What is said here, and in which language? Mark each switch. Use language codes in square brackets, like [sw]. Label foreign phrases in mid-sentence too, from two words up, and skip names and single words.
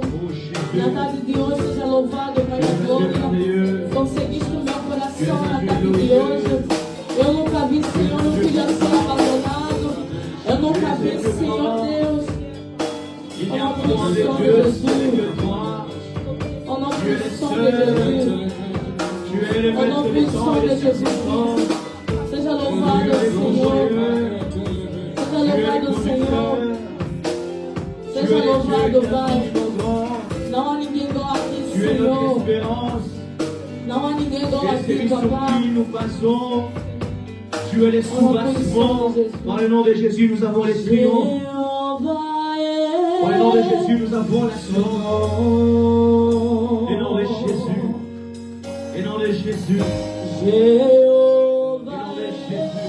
[pt] Na tarde de hoje, seja louvado, Pai da glória. Conseguiste o meu coração na tarde de hoje. Eu nunca vi, Senhor, um filho assim abandonado. Eu nunca vi, Senhor Deus. [fr] Au nom puissant de Jésus. Au nom puissant de Jésus. Au nom puissant de Jésus. [pt] Seja louvado, Senhor. Seja louvado, Senhor. Seja louvado, Pai. Não há ninguém igual a ti, Senhor. Não há ninguém igual a ti, Papai. [fr] Tu es le soubassement. Dans le nom de Jésus, nous avons les triomphes. Dans le nom de Jésus, nous avons la sauve. Le nom de Jésus. Le nom de Jésus. Le nom de Jésus.